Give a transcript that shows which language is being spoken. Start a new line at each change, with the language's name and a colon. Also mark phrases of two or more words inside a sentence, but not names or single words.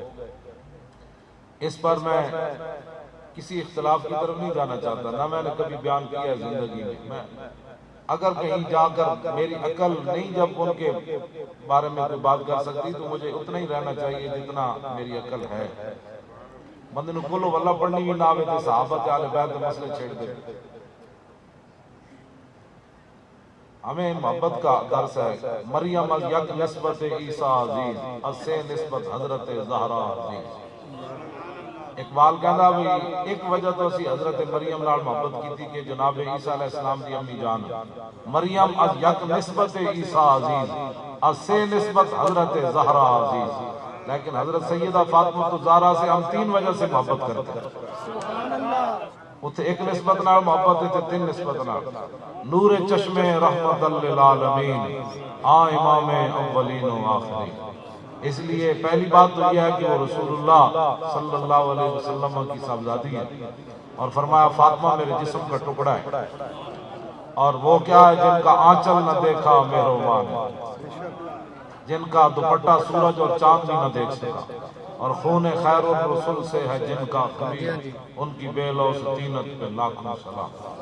Urdu: اس پر میں کسی اختلاف کی طرف نہیں جانا چاہتا، نہ میں نے کبھی بیان کیا ہے زندگی میں۔ اگر کہیں جا کر میری عقل نہیں جب ان کے بارے میں کوئی بات کر سکتی تو مجھے اتنا ہی رہنا چاہیے جتنا میری عقل ہے۔
Punjabi: بندے نو کلو واللہ پڑھنی بھی نہ آوے تے صحابہ تے اہل بیت کے مسئلے چھیڑ دے۔
Urdu: ہمیں محبت کا درس ہے۔
Persian: مریم از یک نسبت عیسیٰ عزیز، از سے نسبت حضرت زہرا عزیز۔
Urdu: اقبال کہنا بھی ایک وجہ تو اسی حضرت مریم نال محبت کی تھی کہ جناب عیسیٰ علیہ السلام دی امی جان
Persian: مریم از یک نسبت عیسیٰ عزیز، از سے نسبت حضرت زہرا عزیز،
Urdu: لیکن حضرت سیدہ فاطمہ الزہرا سے ہم تین وجہ سے محبت کرتے ہیں۔
Punjabi: اتھے ایک نسبت نال محبت ہے، تین نسبت نال۔
Persian: نور چشم رحمت للعالمین، آ امام اولین و آخرین۔
Urdu: اس لیے پہلی بات تو یہ ہے کہ وہ رسول اللہ صلی اللہ علیہ وسلم کی صاحبزادی ہے، اور فرمایا فاطمہ میرے جسم کا ٹکڑا ہے، اور وہ کیا ہے جن کا آنچل نہ دیکھا مہربان ہے، جن کا دوپٹہ سورج اور چاند بھی نہ دیکھ سکا، اور خون خیر الرسل سے ہے جن کا خمیر، ان کی بے لوث طینت پہ لاکھوں سلام۔